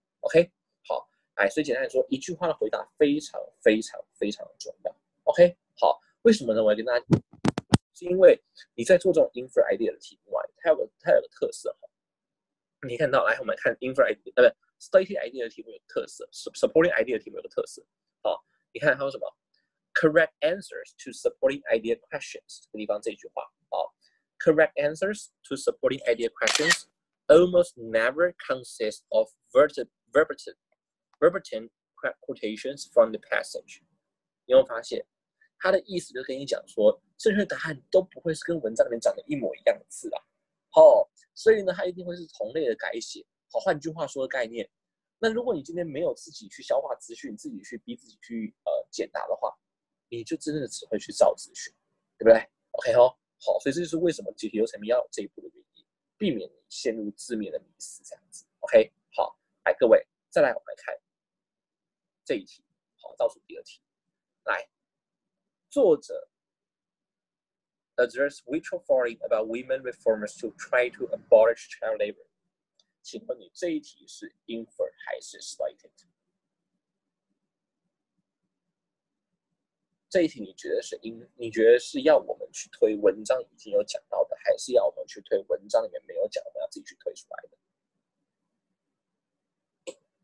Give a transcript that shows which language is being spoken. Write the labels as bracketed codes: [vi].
[zh] OK， 好，哎，所以简单来说，一句话的回答非常非常非常的重要。 OK， 好。为什么呢？我要跟大家，是因为你在做这种 infer idea 的题目啊，它有个特色哈。你可以看到，来我们看 infer idea，不 stated idea 的题目有特色 ，supporting idea 的题目有个特色。好，你看它有什么 [en] correct answers to supporting idea questions [zh] 这个地方这句话，好 [en] ，correct answers to supporting idea questions almost never consist of verbatim quotations from the passage。 [zh] 你有发现？他的意思就跟你讲说，正确答案都不会是跟文章里面讲的一模一样的字啊，好，所以呢，它一定会是同类的改写。好，换句话说的概念，那如果你今天没有自己去消化资讯，自己去逼自己去解答的话，你就真的只会去照资讯，对不对 ？OK 哦，好，所以这就是为什么解题流程要有这一步的原因，避免你陷入字面的迷思这样子。 OK， 好，来各位，再来我们来看这一题，好，倒数第二题，来。作者 [en] address which authority about women reformers to try to abolish child labor？ [zh] 请问你这一题是 infer 还是 cited？这一题你觉得是你觉得是要我们去推文章已经有讲到的，还是要我们去推文章里面没有讲，我们要自己去推出来的？